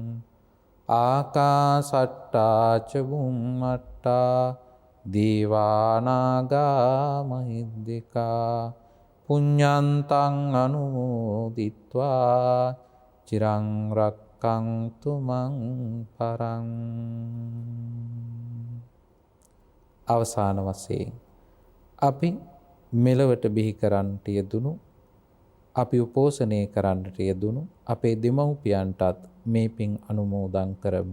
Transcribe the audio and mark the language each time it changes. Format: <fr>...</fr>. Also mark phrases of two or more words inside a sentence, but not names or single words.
<pi>ආකාසට්ටා ච බුම්මට්ටා දේවානාගා මහිද්దికා පුඤ්ඤන්තං අනුමෝදිත්වා චිරං රක්ඛන්තු මං පරං.</pi> <si>අවසාන වශයෙන් අපි මෙලවට බිහි කරන්නට යෙදුණු අපි උපෝසනය කරන්නට යෙදුණු අපේ දෙමව්පියන්ටත් මේ පින් අනුමෝදන් කරමු.</si>